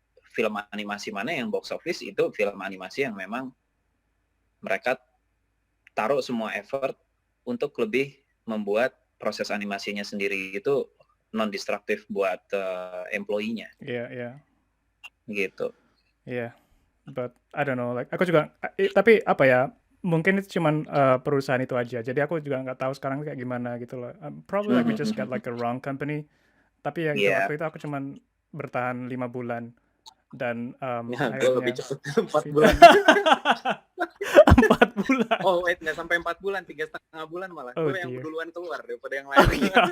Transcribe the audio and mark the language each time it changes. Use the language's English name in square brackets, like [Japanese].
[Indonesian] Film animasi mana yang box office, itu film animasi yang memang mereka taruh semua effort untuk lebih membuat proses animasinya sendiri itu non-destruktif buat employee-nya. Iya. Gitu. Iya. [English] But I don't know, like [Indonesian] aku juga tapi apa ya, mungkin itu cuman perusahaan itu aja. Jadi aku juga nggak tahu sekarang kayak gimana gitu loh. [English] Probably like we just got like a wrong company. [Indonesian] Tapi ya itu waktu itu aku cuman bertahan 5 bulan. Dan gue lebih cepat 4 bulan. 4 bulan. [English] Oh wait, [Indonesian] nggak sampai 4 bulan, 3,5 bulan malah. Oh, gue yang duluan keluar daripada yang lain.